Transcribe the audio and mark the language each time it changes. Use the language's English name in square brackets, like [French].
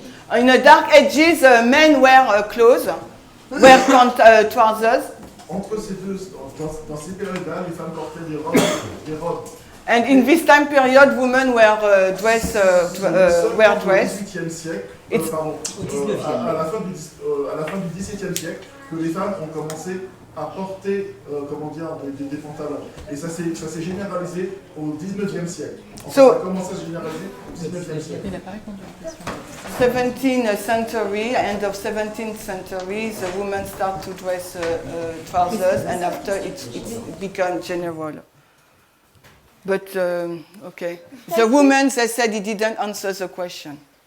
[English] In the dark ages, men wear clothes, wear trousers. [French] Entre ces deux, dans ces périodes-là, les femmes portaient des robes. [English] And in this time period, women wear dress. [French] Au XVIIIe siècle, à la fin du XVIIe siècle, que les femmes ont commencé à porter, des pantalons. Et ça s'est généralisé au XIXe siècle. Ça a commencé à se généraliser au XIXe siècle. [English] 17th century, end of 17th century, the women start to dress trousers, and after it became general. But okay, the women, they said he didn't answer the question.